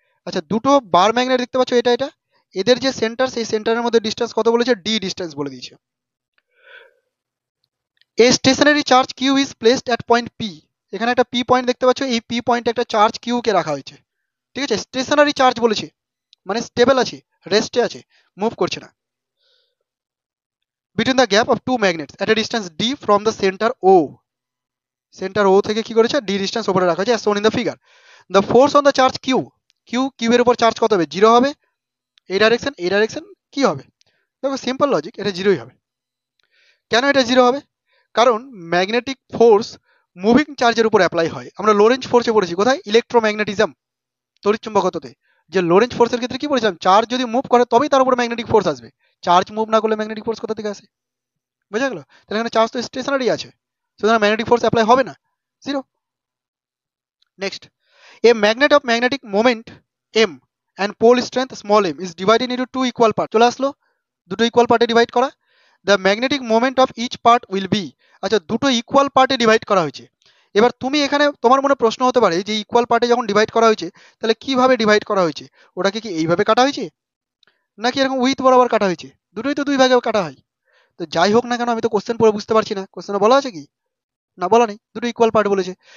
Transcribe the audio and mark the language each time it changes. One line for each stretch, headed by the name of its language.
Bangla: আচ্ছা দুটো বার ম্যাগনেট দেখতে পাচ্ছ, এটা এটা, এদের যে সেন্টার সেই সেন্টারের মধ্যে ডিস্টেন্স কত বলেছে, ডি ডিস্টেন্স বলে দিয়েছে। এ stationery charge Q is placed at point P, এখানে একটা পি পয়েন্ট দেখতে পাচ্ছ, এই পি পয়েন্টে একটা চার্জ কিউ কে রাখা হয়েছে, ঠিক আছে? স্টেশনারি চার্জ বলেছে মানে স্টেবল আছে, রেস্টে আছে, মুভ করছে না।
English: between the gap of two magnets at a distance d from the center O.
Bangla: Centre ও থেকে কি করেছে ডি ডিস্টেন্স উপরে রাখা আছে
English: as shown in the figure. The force on the charge q,
Bangla: q এর উপর চার্জ কত হবে, জিরো হবে। এই ডাইরেকশন কি হবে, দেখো সিম্পল লজিক, এটা জিরোই হবে। কেন এটা জিরো হবে, কারণ ম্যাগনেটিক ফোর্স মুভিং চার্জের উপর অ্যাপ্লাই হয়। আমরা লোরেঞ্জ ফোর্সে পড়েছি কোথায়, ইলেকট্রোম্যাগনেটিজম, তড়িৎচুম্বকত্বতে, যে লোরেঞ্জ ফোর্সের ক্ষেত্রে কি বলেছিলাম, চার্জ যদি মুভ করে তবেই তার উপর ম্যাগনেটিক ফোর্স আসবে, চার্জ মুভ না করলে ম্যাগনেটিক ফোর্স কোথা থেকে আসে, বোঝা গেল। তাহলে এখানে চার্জ তো স্টেশনারি আছে, সুতরাং ম্যাগনেটিক ফোর্স অ্যাপ্লাই হবে না, zero.
English: Next, a magnet of magnetic moment m and pole strength small m is divided into two equal parts.
Bangla: চলে আসলো, দুটো ইকুয়াল পার্টে ডিভাইড করা।
English: the magnetic moment of each part will be,
Bangla: আচ্ছা দুটো equal পার্টে ডিভাইড করা হয়েছে। এবার তুমি এখানে তোমার মনে প্রশ্ন হতে পারে যে ইকুয়াল পার্টে যখন ডিভাইড করা হয়েছে তাহলে কিভাবে ডিভাইড করা হয়েছে, ওটাকে কি এইভাবে কাটা হয়েছে নাকি এরকম উইথ বরাবর কাটা হয়েছে, দুটোই তো দুই ভাগে কাটা হয়। তো যাই হোক না কেন, আমি তো কোশ্চেন পড়ে বুঝতে পারছি না, কোশ্চেনে বলা আছে কি, না বলা নেই, দুটো ইকুয়াল পার্ট বলেছে।